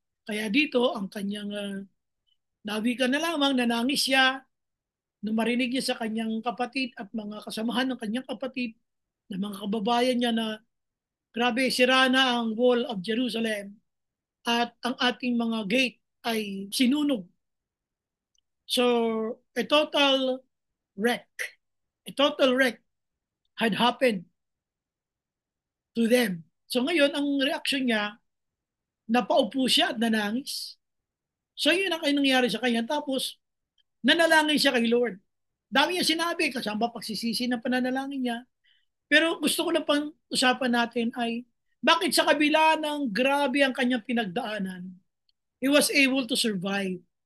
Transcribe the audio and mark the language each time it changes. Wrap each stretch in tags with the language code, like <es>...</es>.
<tl>Kaya dito, ang kanyang nawi ka na lamang, nanangis siya, nung marinig niya sa kanyang kapatid at mga kasamahan ng kanyang kapatid, ng mga kababayan niya na grabe, sira na ang wall of Jerusalem at ang ating mga gate ay sinunog.</tl> <en>So, a total wreck. A total wreck had happened to them.</en> <tl>So ngayon, ang reaksyon niya, napaupo siya at nanangis. So yun ang nangyari sa kanya. Tapos, nanalangin siya kay Lord. Dami niya sinabi, kasama pagsisisi ng pananalangin niya. Pero gusto ko lang pang usapan natin ay, bakit sa kabila ng grabe ang kanyang pinagdaanan,</tl> <en>he was able to survive.</en>